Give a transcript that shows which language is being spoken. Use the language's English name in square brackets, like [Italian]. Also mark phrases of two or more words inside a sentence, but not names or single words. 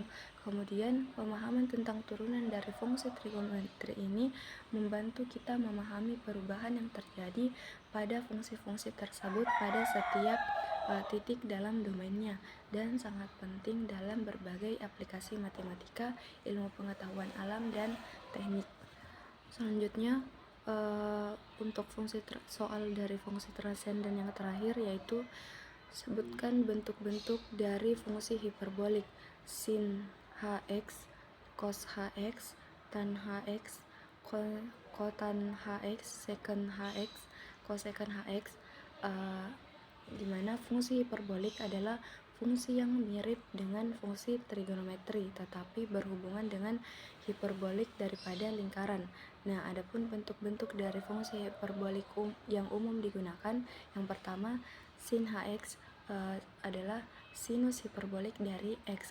[Indonesian] Kemudian pemahaman tentang turunan dari fungsi trigonometri ini membantu kita memahami perubahan yang terjadi pada fungsi-fungsi tersebut pada setiap titik dalam domainnya, dan sangat penting dalam berbagai aplikasi matematika, ilmu pengetahuan alam, dan teknik. Selanjutnya untuk soal dari fungsi transenden yang terakhir, yaitu sebutkan bentuk-bentuk dari fungsi hiperbolik: sin hx, cos hx, tan hx, kotan hx, secant hx, cosecant hx. Di mana fungsi hiperbolik adalah fungsi yang mirip dengan fungsi trigonometri tetapi berhubungan dengan hiperbolik daripada lingkaran. Nah, adapun bentuk-bentuk dari fungsi hiperbolik yang umum digunakan, yang pertama sin hx adalah sinus hiperbolik dari x.